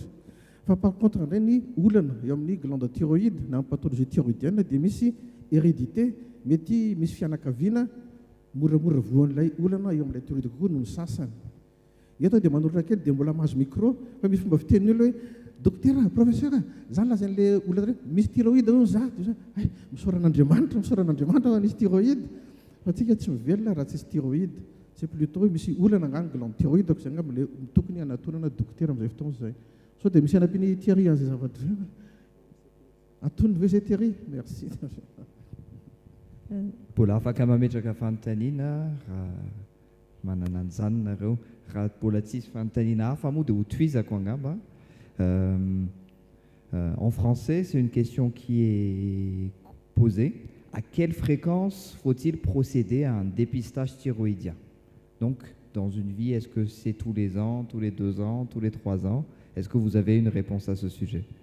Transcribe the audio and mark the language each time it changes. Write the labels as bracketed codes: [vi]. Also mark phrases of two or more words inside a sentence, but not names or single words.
[mg] Fa par contre indray ny olana eo amin'ny [fr] glande thyroïde [mg] na amin'ny [fr] pathologie thyroïdienne [mg] dia misy hérédité mety misy fianakaviana moramora voan'ilay olana eo amin'ilay thyroïde kokoa no ny sasany. Eto dia manolotra kely dia mbola mahazo micro fa misy fomba fiteniny olo hoe [fr] docteur professeur [mg] zany lazan'ilay olona hoe misy thyroïde ho za misoran'Andriamanitra ho nisy thyroïde fa tsika tsy mivelona raha tsisy thyroïde [fr] c'est plutôt [mg] hoe misy olana angany [fr] glande thyroïde [mg] ko zay angamba le tokony anatonana docteur amin'izay fotoana izay so dia misy anapiny Thierry an'izay zavatra zay antoniny ve zay Thierry merci. Mbola afaka mametraka fanontaniana raha manana an'izany nareo raha mbola tsisy fanontaniana hafa moa dia ho tohizako angamba. [fr] En français, c'est une question qui est posée. À quelle fréquence faut-il procéder à un dépistage thyroïdien? Donc, dans une vie, est-ce que c'est tous les ans, tous les 2 ans, tous les 3 ans? Est-ce que vous avez une réponse à ce sujet?